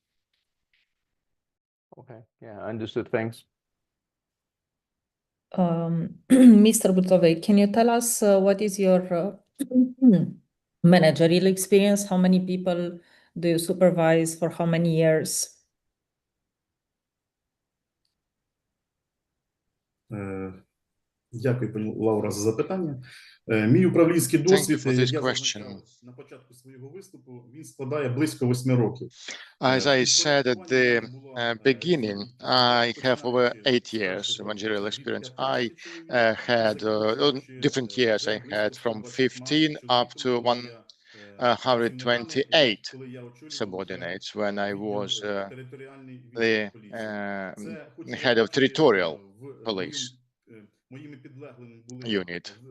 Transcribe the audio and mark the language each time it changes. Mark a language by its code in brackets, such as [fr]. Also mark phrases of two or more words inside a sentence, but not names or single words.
[en] Okay, yeah, understood. Thanks. Mr. Butovec, can you tell us what is your managerial experience? How many people do you supervise for how many years? [uk] Дякую, пані Лаура, за запитання. Мій управлінський досвід, [en] for this [uk] як [en] question. [uk] зазначав на початку свого виступу, він складає близько 8 років. [en] As I said at the beginning, I have over 8 years of managerial experience. I had different years. I had from 15 up to 128 subordinates when I was the head of territorial police unit.